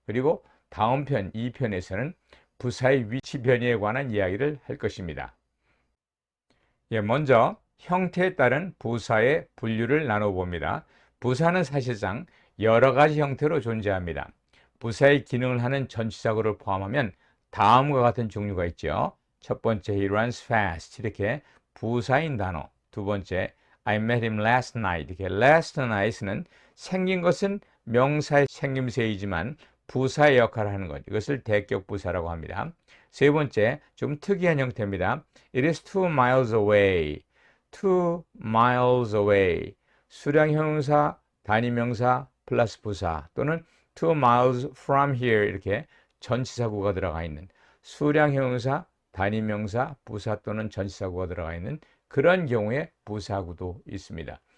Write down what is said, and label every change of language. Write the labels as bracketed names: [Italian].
[Korean] 그리고 다음 편 2편에서는 부사의 위치 변이에 관한 이야기를 할 것입니다. 먼저 형태에 따른 부사의 분류를 나눠봅니다. 부사는 사실상 여러 가지 형태로 존재합니다. 부사의 기능을 하는 전치사구를 포함하면 다음과 같은 종류가 있죠. 첫 번째, [English] he runs fast. [Korean] 이렇게 부사인 단어. 두 번째, [English] I met him last night. [Korean] 이렇게 last night는 생긴 것은 명사의 생김새이지만 부사의 역할을 하는 것. 이것을 대격 부사라고 합니다. 세 번째, 좀 특이한 형태입니다. [English] It is 2 miles away. 2 miles away. [Korean] 수량 형용사, 단위명사 플러스 부사 또는 [English] 2 miles from here [Korean] 이렇게 전치사구가 들어가 있는 수량 형용사, 단위명사, 부사 또는 전치사구가 들어가 있는 그런 경우에 부사구도 있습니다.